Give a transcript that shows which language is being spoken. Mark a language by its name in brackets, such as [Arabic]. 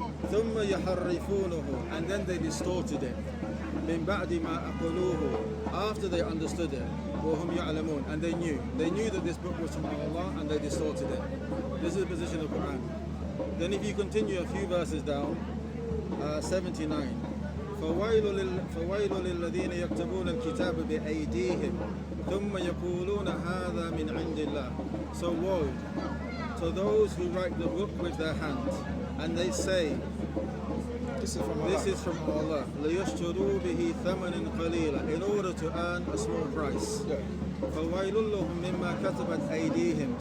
[Arabic] ثم يحرفونه, [English] and then they distorted it. [Arabic] من بعد ما عقلوه, [English] after they understood it. [Arabic] وهم يعلمون, [English] and they knew that this book was from Allah, and they distorted it. This is the position of the Quran. Then if you continue a few verses down, 79. [Arabic] فويل للذين يكتبون الكتاب بأيديهم ثم يقولون هذا من عند الله. [English] So woe to those who write the book with their hands, and they say, This is from Allah. this is from Allah, [Arabic] ليشتروا به ثمنا قليلا, [English] in order to earn a small price. Yeah. [Arabic] فويل لهم مما كتبت أيديهم.